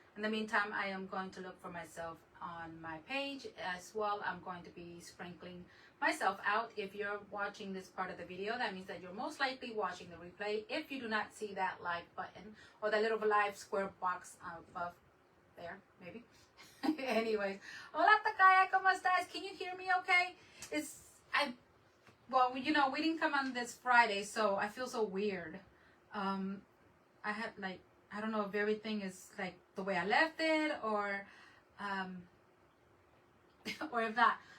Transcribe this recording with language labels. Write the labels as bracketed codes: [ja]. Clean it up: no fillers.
[en] In the meantime, I am going to look for myself on my page as well. I'm going to be sprinkling myself out. If you're watching this part of the video, that means that you're most likely watching the replay. If you do not see that like button or the little live square box above there, maybe. Anyways, [es] hola Takaya, ¿cómo estás? [en] Can you hear me okay? Well, you know, we didn't come on this Friday, so I feel so weird. I had like, I don't know if everything is like the way I left it or if not.